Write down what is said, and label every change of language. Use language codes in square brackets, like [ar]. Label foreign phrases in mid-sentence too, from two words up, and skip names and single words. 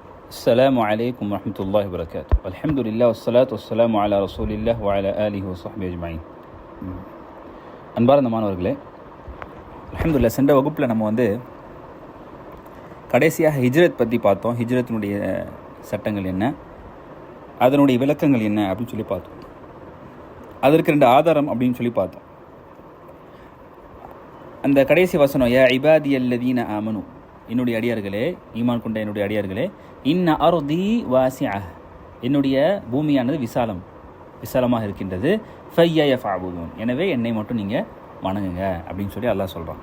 [ar] السلام عليكم ورحمة الله وبركاته. الحمد لله والصلاة والسلام على رسول الله وعلى آله وصحبه أجمعين. [ta] அன்பார்ந்தமானவர்களே, அல்ஹம்துலில்லாஹ் சென்ற வகுப்பில் நம்ம கடைசியாக ஹிஜ்ரத் பற்றி பார்த்தோம். ஹிஜ்ரத்தினுடைய சட்டங்கள் என்ன, அதனுடைய விளக்கங்கள் என்ன அப்படின்னு சொல்லி பார்த்தோம். அதற்கு 2 ஆதாரம் அப்படின்னு சொல்லி பார்த்தோம். அந்த கடைசி வசனம், [ar] يا عبادي الذين آمنوا, [ta] என்னுடைய அடியார்களே, ஈமான் கொண்ட என்னுடைய அடியார்களே, [ar] إن أرضي واسعة, [ta] என்னுடைய பூமியானது விசாலமாக இருக்கின்றது, [ar] فإياي فاعبدون, [ta] எனவே என்னை மட்டும் நீங்கள் வணங்குங்க அப்படின்னு சொல்லி அல்லாஹ் சொல்கிறான்.